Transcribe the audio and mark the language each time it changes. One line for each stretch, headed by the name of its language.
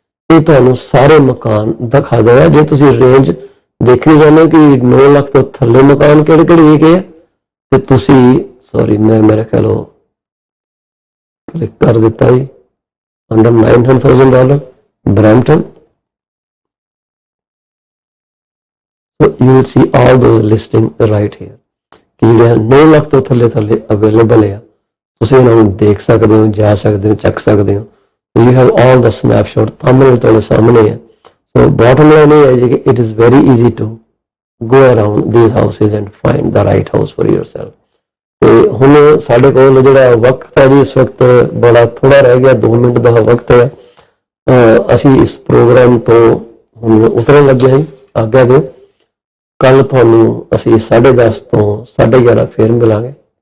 Punjabi: ਇਹ ਤੁਹਾਨੂੰ ਸਾਰੇ ਮਕਾਨ ਦਿਖਾ ਦੇਗਾ। ਜੇ ਤੁਸੀਂ ਰੇਂਜ ਦੇਖਣੀ ਚਾਹੁੰਦੇ ਹੋ ਕਿ 9 ਲੱਖ ਤੋਂ ਥੱਲੇ ਮਕਾਨ ਕਿਹੜੇ ਕਿਹੜੇ ਵਿਕੇ ਤੇ ਤੁਸੀਂ ਸੌਰੀ ਮੈਂ ਮੇਰੇ ਖਿਆਲ ਕਲਿੱਕ ਕਰ ਦਿੱਤਾ ਜੀ, under $900,000 Brampton.
English: So you will see all those listing right here
Punjabi: ਕਿ ਜਿਹੜੇ 9 ਲੱਖ ਤੋਂ ਥੱਲੇ ਅਵੇਲੇਬਲ ਹੈ। ਤੁਸੀਂ ਇਹਨਾਂ ਨੂੰ ਦੇਖ ਸਕਦੇ ਹੋ, ਜਾ ਸਕਦੇ ਹੋ, ਚੱਕ ਸਕਦੇ ਹੋ।
English: You have all the snapshot, thumbnail
Punjabi: ਤੁਹਾਡੇ ਸਾਹਮਣੇ ਹੈ।
English: So bottom line
Punjabi: ਇਹ ਹੈ ਕਿ
English: it is very easy to go around these houses and find the right house for yourself।
Punjabi: ਤੇ ਹੁਣ ਸਾਡੇ ਕੋਲ ਜਿਹੜਾ ਵਕਤ ਹੈ ਜੀ ਇਸ ਵਕਤ ਬੜਾ ਥੋੜਾ ਰਹਿ ਗਿਆ, 2 ਮਿੰਟ ਦਾ ਵਕਤ ਹੈ। ਅਸੀਂ ਇਸ ਪ੍ਰੋਗਰਾਮ ਤੋਂ ਹੁਣ ਉਤਰਨ ਲੱਗੇ ਹਾਂ, ਆਗਿਆ ਦਿਓ। ਕੱਲ ਤੁਹਾਨੂੰ ਅਸੀਂ 10:30 ਤੋਂ 11:30 ਫੇਰ ਮਿਲਾਂਗੇ।